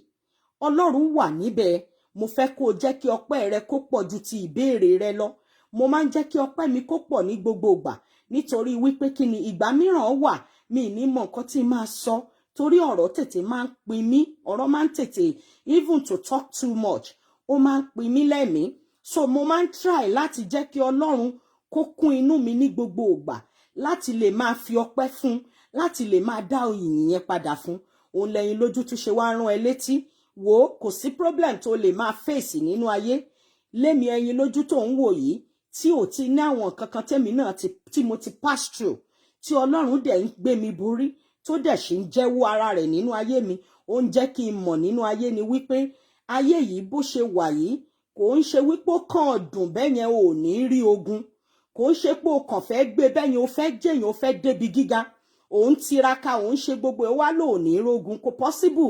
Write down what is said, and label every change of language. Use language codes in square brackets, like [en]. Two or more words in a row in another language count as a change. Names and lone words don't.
[yo] Ọlọ́run wà níbẹ̀. Mo fẹ́ kó jẹ́ kí ọpẹ́ rẹ kó pọ̀ ju ti ìbéèrè rẹ lọ. Mo máa ń jẹ́ kí ọpẹ́ mi kó pọ̀ ní gbogbo ìgbà, nítorí wípé kí ni, ìgbà mìíràn wà mi ní mọ nǹkan tí máa sọ, torí ọ̀rọ̀ tètè máa ń pin mí, ọ̀rọ̀ máa ń tètè, [en] even to talk too much, [yo] ó máa ń pin mí lẹ́mìí. So mo máa ń try láti jẹ́ kí Ọlọ́run kó kún inú mi ní gbogbo ìgbà, láti lè máa fi ọpẹ́ fún, láti lè máa dá ìyìn yẹn padà fún. Òun lẹ́yìnlójú tún ṣe wá rán ẹ létí, wò ó, kò sí problem tó lè máa fèsì nínú ayé. Lémi Ẹyinlójú tó ń wò yìí, tí ò ti ní àwọn kankan tèmi náà tí mo ti [en] pass through, [yo] tí Ọlọ́run dẹ̀ ń gbé mi borí, tó dẹ̀ ṣì ń jẹ́wọ́ ara rẹ̀ nínú ayé mi. Ó ń jẹ́ kí n mọ̀ nínú ayé ni wípé ayé yìí bó ṣe wà yìí, kò ń ṣe wípé ó kàn dùn bẹ́yẹn ò ní rí ogun, kò ń ṣe pé o kàn fẹ́ gbé bẹ́yẹn o fẹ́ jẹ́yìn o fẹ́ débi gíga, òun tiraka òun ṣe gbogbo ẹ̀ wá lò ní rógun, kò possible.